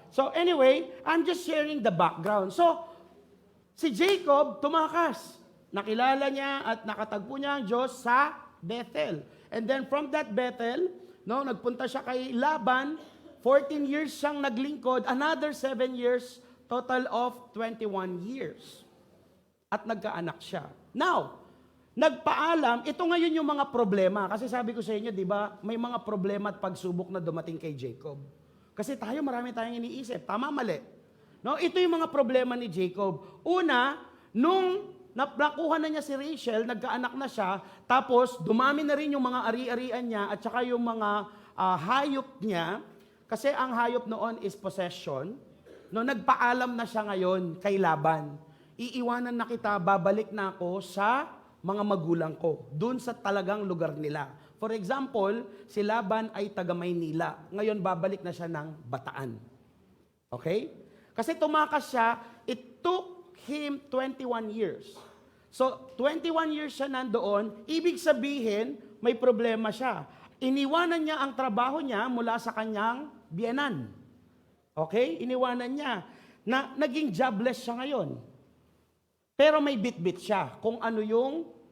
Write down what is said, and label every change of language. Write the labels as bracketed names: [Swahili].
[English] So anyway, I'm just sharing the background. [Filipino] So, si Jacob tumakas. Nakilala niya at nakatagpo niya ang Diyos sa Bethel. [English] And then from that Bethel, no, [Filipino] nagpunta siya kay Laban. 14 years siyang naglingkod. [English] Another 7 years, total of 21 years. [Filipino] At nagkaanak siya. Now, nagpaalam, ito ngayon yung mga problema. Kasi sabi ko sa inyo, di ba, may mga problema at pagsubok na dumating kay Jacob. Kasi marami tayong iniisip. Tama, mali. No, ito yung mga problema ni Jacob. Una, nung nakuha na niya si Rachel, nagkaanak na siya, tapos dumami na rin yung mga ari-arian niya at saka yung mga hayop niya. Kasi ang hayop noon is possession. No, nagpaalam na siya ngayon kay Laban. Iiwanan na kita, babalik na ako sa mga magulang ko, dun sa talagang lugar nila. For example, si Laban ay taga Maynila. Ngayon, babalik na siya ng Bataan. [English] Okay? [Filipino] Kasi tumakas siya, [English] it took him 21 years. [Filipino] So, 21 years siya nandoon, ibig sabihin, may problema siya. Iniwanan niya ang trabaho niya mula sa kanyang biyenan. Okay? Iniwanan niya. Naging jobless siya ngayon. Pero may bit-bit siya kung ano yung